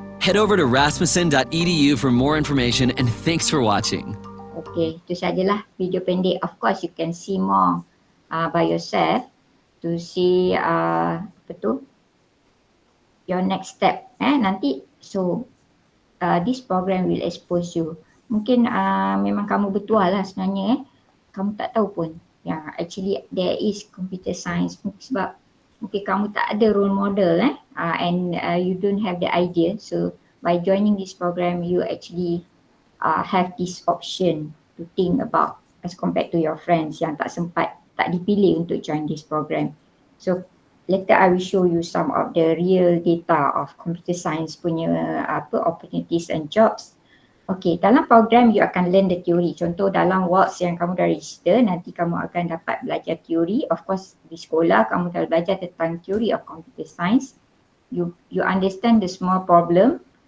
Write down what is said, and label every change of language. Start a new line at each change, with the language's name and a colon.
English: Head over to rasmussen.edu for more information, and thanks for watching.
Malay: Okay, itu sajalah video pendek.
English: Of course, you can see more by yourself to see your next step. Nanti, so this program will expose you.
Malay: Mungkin memang kamu bertuah lah sebenarnya. Kamu tak tahu pun yang
English: actually there is computer science
Malay: sebab mungkin kamu tak ada
English: role model and you don't have the idea. So by joining this program, you actually have this option to think about as compared to your friends
Malay: yang tak dipilih untuk
English: join this program. So later I will show you some of the real data of computer science punya opportunities and jobs. Okay, dalam program you akan learn the theory.
Malay: Contoh dalam works yang kamu dah register, nanti kamu akan dapat belajar teori.
English: Of course
Malay: di sekolah kamu dah belajar tentang
English: theory of computer science. You understand the small problem.